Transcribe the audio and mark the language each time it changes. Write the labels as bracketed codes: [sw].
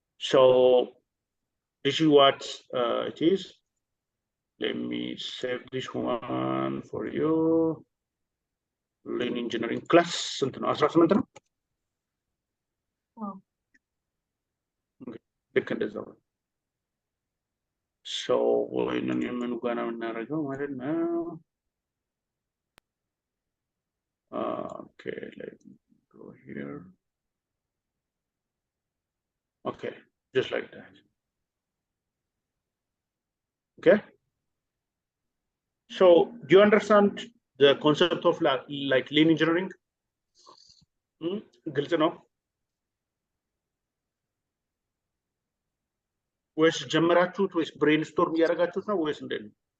[en] So this is what it is. Let me save this one for you. Lean engineering class [am] ስንት ነው? 18 ነው። ልክ እንደዛው። So ወይንም የምኑ ጋር ነው የምናደርገው ማለት ነው። [en] Okay, let me go here. Okay, just like that. Okay. So do you understand the concept of like lean engineering? [am] ግልጽ ነው ወይስ ጀመራችሁት ወይስ ብሬንስቶርም እያደረጋችሁት ነው ወይስ እንዴት ነው?